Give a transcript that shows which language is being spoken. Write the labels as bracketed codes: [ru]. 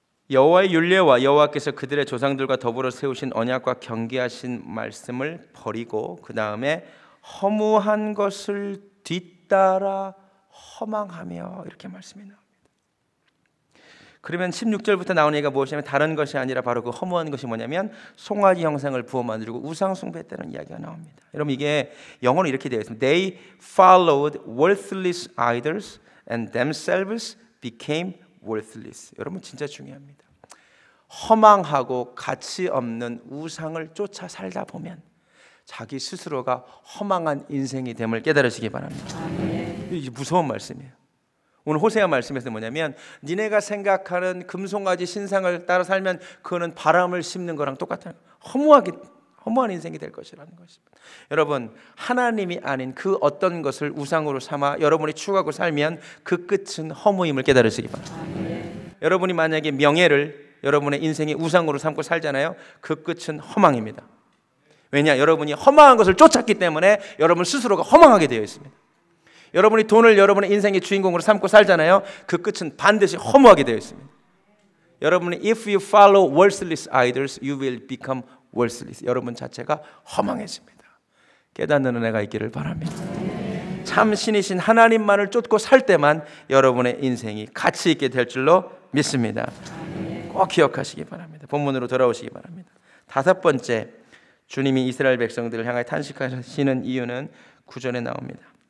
[ko] 여호와의 율례와 여호와께서 그들의 조상들과 더불어 세우신 언약과 경계하신 말씀을 버리고 그 다음에 허무한 것을 뒤따라 허망하며, 이렇게 말씀이 나옵니다. 그러면 16절부터 나오는 얘기가 무엇이냐면 다른 것이 아니라 바로 그 허무한 것이 뭐냐면 송아지 형상을 부어 만들고 우상 숭배했다는 이야기가 나옵니다. 여러분, 이게 영어로 이렇게 되어 있습니다. [en] They followed worthless idols and themselves became worthless. [ko] 여러분, 진짜 중요합니다. 허망하고 가치 없는 우상을 쫓아 살다 보면 자기 스스로가 허망한 인생이 됨을 깨달으시기 바랍니다. 이게 무서운 말씀이에요. 오늘 호세아 말씀에서 뭐냐면 니네가 생각하는 금송아지 신상을 따라 살면 그거는 바람을 심는 거랑 똑같은 허무한 인생이 될 것이라는 것입니다. 여러분, 하나님이 아닌 그 어떤 것을 우상으로 삼아 여러분이 추구하고 살면 그 끝은 허무임을 깨달으시기 바랍니다. 여러분이 만약에 명예를 여러분의 인생의 우상으로 삼고 살잖아요, 그 끝은 허망입니다. 왜냐? 여러분이 허망한 것을 쫓았기 때문에 여러분 스스로가 허망하게 되어 있습니다. 여러분이 돈을 여러분의 인생의 주인공으로 삼고 살잖아요, 그 끝은 반드시 허무하게 되어 있습니다. 여러분이 [en] if you follow worthless idols, you will become worthless. [ko] 여러분 자체가 허망해집니다. 깨닫는 은혜가 있기를 바랍니다. 참 신이신 하나님만을 쫓고 살 때만 여러분의 인생이 가치 있게 될 줄로 믿습니다. 꼭 기억하시기 바랍니다. 본문으로 돌아오시기 바랍니다. 다섯 번째, 주님이 이스라엘 백성들을 향하여 탄식하시는 이유는 9절에 나옵니다.